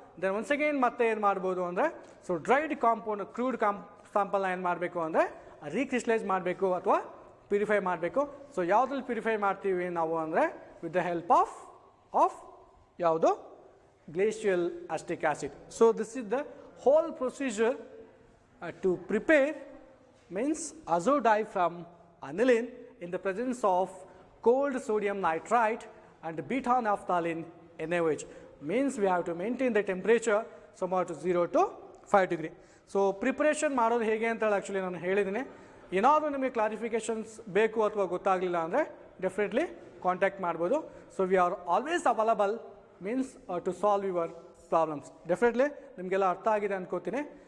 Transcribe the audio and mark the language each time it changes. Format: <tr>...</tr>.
<kn>Then once again ಮತ್ತೆ ಏನು ಮಾಡ್ಬೋದು ಅಂದರೆ ಸೊ ಡ್ರೈಡ್ ಕಾಂಪೌಂಡ್ ಕ್ರೂಡ್ ಸ್ಯಾಂಪಲ್ನ ಏನು ಮಾಡಬೇಕು ಅಂದರೆ ರೀಕ್ರಿಸ್ಟಲೈಸ್ ಮಾಡಬೇಕು ಅಥವಾ ಪ್ಯೂರಿಫೈ ಮಾಡಬೇಕು. ಸೊ ಯಾವುದ್ರಲ್ಲಿ ಪ್ಯೂರಿಫೈ ಮಾಡ್ತೀವಿ ನಾವು ಅಂದರೆ</kn> <en>with the help of</en> <kn>ಯಾವುದು glacial ಅಸ್ಟಿಕ್ acid.</kn> <en>So this is the whole procedure to prepare means azo dye from aniline in the presence of cold sodium nitrite and beta naphthalene NaOH. Means we have to maintain the temperature somewhat to 0 to 5 degree.</en> <kn>So preparation ಮಾಡೋದು ಹೇಗೆ ಅಂತ actually ನಾನು ಹೇಳಿದ್ದೀನಿ. ಏನಾದರೂ ನಿಮಗೆ clarifications ಬೇಕು ಅಥವಾ ಗೊತ್ತಾಗಲಿಲ್ಲ ಅಂದರೆ ಡೆಫಿನೆಟ್ಲಿ ಕಾಂಟ್ಯಾಕ್ಟ್ ಮಾಡ್ಬೋದು.</kn> <en>So we are always available means to solve your problems.</en> <kn>Definitely ನಿಮಗೆಲ್ಲ ಅರ್ಥ ಆಗಿದೆ ಅಂದ್ಕೋತೀನಿ.</kn>